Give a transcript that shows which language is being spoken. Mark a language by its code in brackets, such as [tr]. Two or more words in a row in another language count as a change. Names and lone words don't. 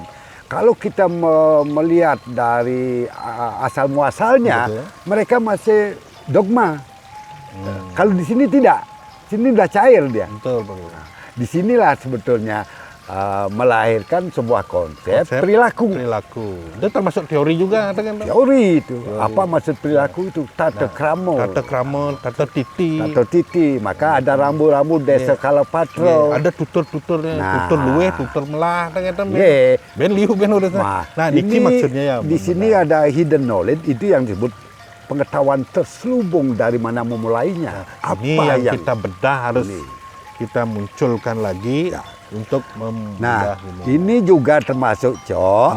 [id] Kalau kita melihat dari asal muasalnya, mereka masih dogma. Kalau di sini tidak, sini udah cair dia. Betul. Di sinilah sebetulnya melahirkan sebuah konsep perilaku. Itu termasuk teori juga, kan? Teori itu. Apa maksud perilaku itu? Tata kramo, tata titi. Maka ada rambu-rambu desa Kalapatro. Ada tutur-tuturnya, [ban] tutur luwe, tutur melah, [id] kan? [ban] Ben liu, ben udah. Nah, [id] ini maksudnya ya. Di sini ada [en] hidden knowledge, [id] itu yang disebut pengetahuan terselubung dari mana memulainya. Ini yang kita bedah harus kita munculkan lagi. Untuk ini juga termasuk Cok.